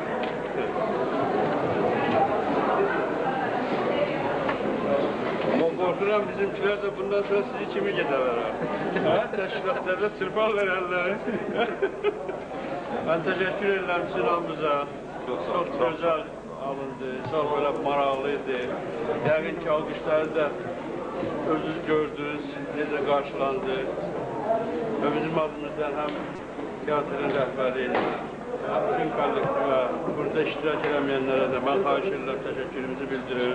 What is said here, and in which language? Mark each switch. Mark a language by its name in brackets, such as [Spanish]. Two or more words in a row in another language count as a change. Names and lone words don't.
[Turkish] Korkuram bizimkiler de bundan sonra sizi kimi giderler ha? Teşkilatlarda tırpan verenler. Ben teşekkür ederim Sinan'ımıza. Çok güzel alındı, çok böyle maraqlıydı. [Azerbaijani] Yəqin ki, alqışları da özünüz gördünüz, necə qarşılandı. Və bizim adımızdan həm teatrın rəhbəri, bütün kollektivə, burada iştirak edəməyənlərə də mən xahiş edirəm, təşəkkürümüzü bildiririm.